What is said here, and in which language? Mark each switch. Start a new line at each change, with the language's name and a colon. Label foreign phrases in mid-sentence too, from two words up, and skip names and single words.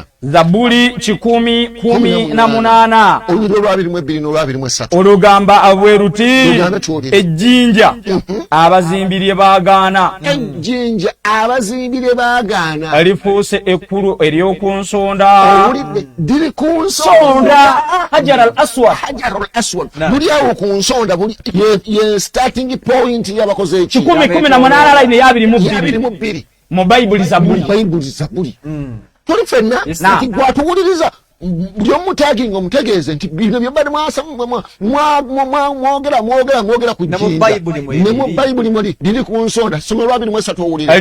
Ganda: Zabuli 18 olugamba abweruti ejjinja abazimbirye baagaana lifuuse ekkulu ery'oku nsonda diri ku nsonda Hajar al-Aswad buli awo ku nsonda ye
English: starting point
Ganda: y'abakoze 18 line ya 22 mu Bayibuli Zabuli tuli ffenna nti gwatuwuliriza buli omutaginga omutegeeze nti bino byobadde mwogera ku jjinja ne mu Bayibuli muli liri ku nsonda soma olwa 23 owulira